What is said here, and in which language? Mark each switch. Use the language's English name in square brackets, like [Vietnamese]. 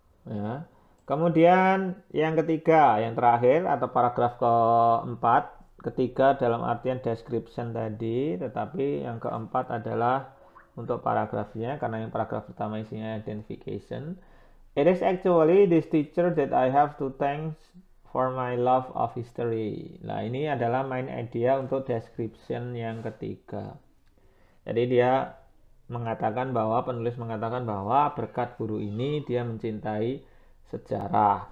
[Indonesian] Ya. Kemudian yang ketiga, yang terakhir atau paragraf keempat, ketiga dalam artian description tadi, tetapi yang keempat adalah untuk paragrafnya, karena yang paragraf pertama isinya identification. [English] It is actually this teacher that I have to thank for my love of history. [Indonesian] Nah, ini adalah main idea untuk description yang ketiga. Jadi dia mengatakan bahwa, penulis mengatakan bahwa berkat guru ini dia mencintai sejarah.